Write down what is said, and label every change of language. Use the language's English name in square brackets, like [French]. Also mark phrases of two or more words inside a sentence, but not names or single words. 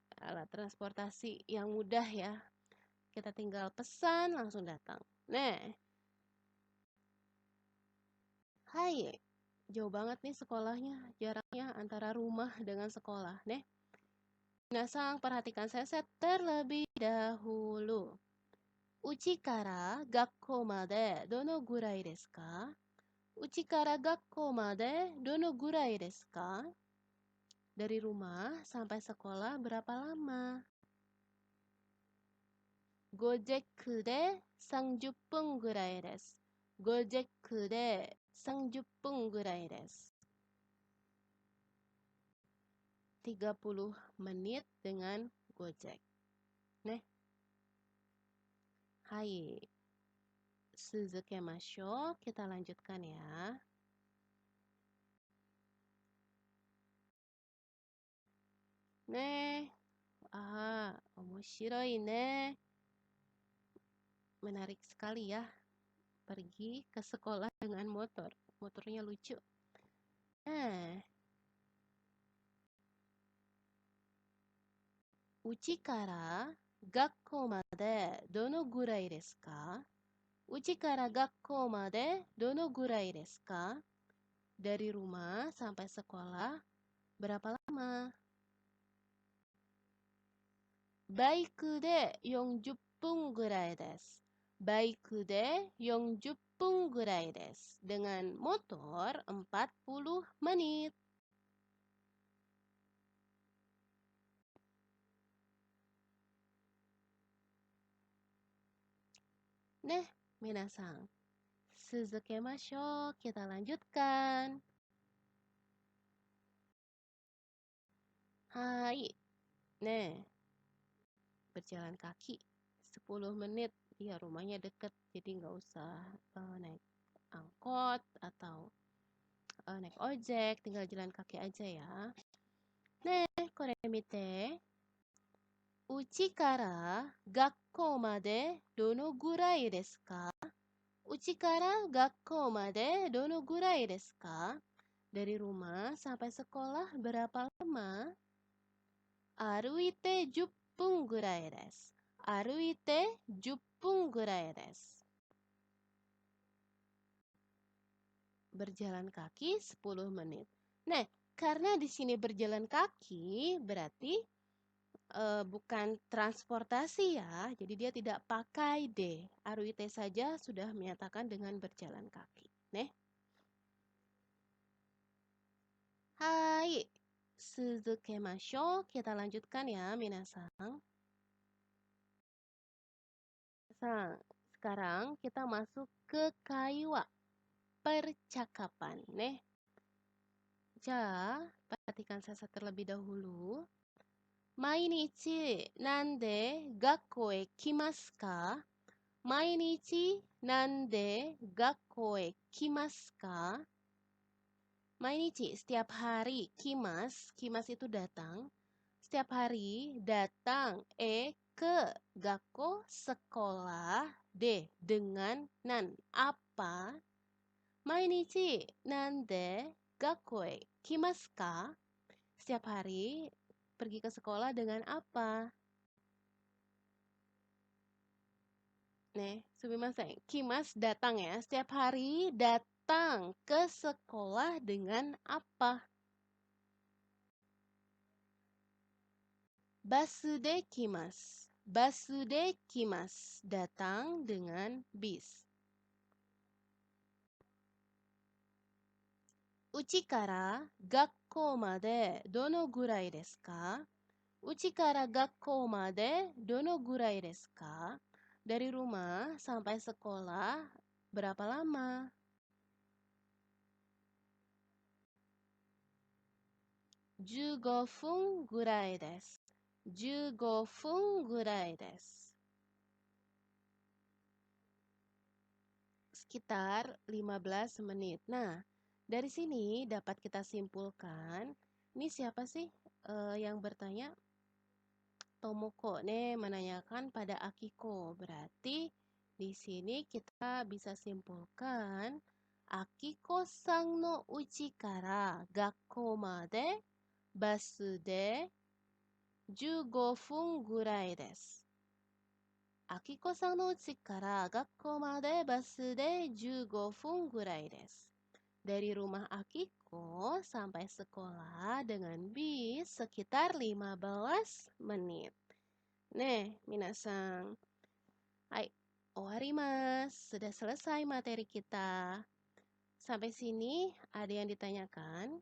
[Indonesian] Alat transportasi yang mudah ya. Kita tinggal pesan langsung datang. Hai, jauh banget nih sekolahnya. Jaraknya antara rumah dengan sekolah. Minasang, perhatikan saya terlebih dahulu. [Japanese] 家から学校までどのぐらいですか? 家から学校までどのぐらいですか? [Indonesian] Dari rumah sampai sekolah berapa lama? [Japanese] Gojek で30分ぐらいです。Gojek で30分ぐらいです。 [Indonesian] 30 menit dengan Gojek. [Japanese] はい、続けましょう. [Indonesian] Kita lanjutkan ya. [Japanese] 面白いね. [Indonesian] Menarik sekali ya. Pergi ke sekolah dengan motor. Motornya lucu. [Japanese] 家から学校までどのぐらいですか? 家から学校までどのぐらいですか? [Indonesian] Dari rumah sampai sekolah berapa lama? [Japanese] バイクで40分ぐらいです。バイクで40分ぐらいです。 [Indonesian] Dengan motor 40 menit. Minasang. Suzukemashou. Kita lanjutkan. Hai. Berjalan kaki 10 menit. Ya, rumahnya deket, jadi nggak usah naik angkot atau naik ojek, tinggal jalan kaki aja ya. [Japanese] これ見て. 家から学校までどのぐらいですか? 家から学校までどのぐらいですか? [Indonesian] Dari rumah sampai sekolah berapa lama? [Japanese] 歩いて10分ぐらいです。歩いて10分ぐらいです。 [Indonesian] Berjalan kaki 10 menit. Karena di sini berjalan kaki berarti bukan transportasi ya. Jadi dia tidak pakai de. Aruite saja sudah menyatakan dengan berjalan kaki. [Japanese] はい、続けましょう. [Indonesian] Kita lanjutkan ya, minasang. Sekarang kita masuk ke kaiwa, percakapan. Ja, perhatikan saya terlebih dahulu. [Japanese] 毎日何で学校へ来ますか? 毎日何で学校へ来ますか? [Indonesian] Mainichi setiap hari, kimas itu datang. Setiap hari datang ke gakko sekolah dengan apa? [Japanese] 毎日何で学校へ来ますか? [Indonesian] Setiap hari pergi ke sekolah dengan apa? [Japanese] すみません. [Indonesian] Kimas datang ya. Setiap hari datang ke sekolah dengan apa? [Japanese] バスで来ます. バスで来ます. [Indonesian] Datang dengan bis. [Japanese] 家から学校までどのぐらいですか? 家から学校までどのぐらいですか? [Indonesian] Dari rumah sampai sekolah berapa lama? [Japanese] 15 分ぐらいです。15分ぐらいです。 [Indonesian] Sekitar 15 menit. Nah, dari sini dapat kita simpulkan, ini siapa sih yang bertanya? Tomoko menanyakan pada Akiko. Berarti di sini kita bisa simpulkan [Japanese] 明子さんの家から学校までバスで15分ぐらいです。明子さんの家から学校までバスで15分ぐらいです。 [Indonesian] Dari rumah Akiko sampai sekolah dengan bis sekitar 15 menit. [Japanese] みなさん。はい、終わります. [Indonesian] Sudah selesai materi kita. Sampai sini ada yang ditanyakan?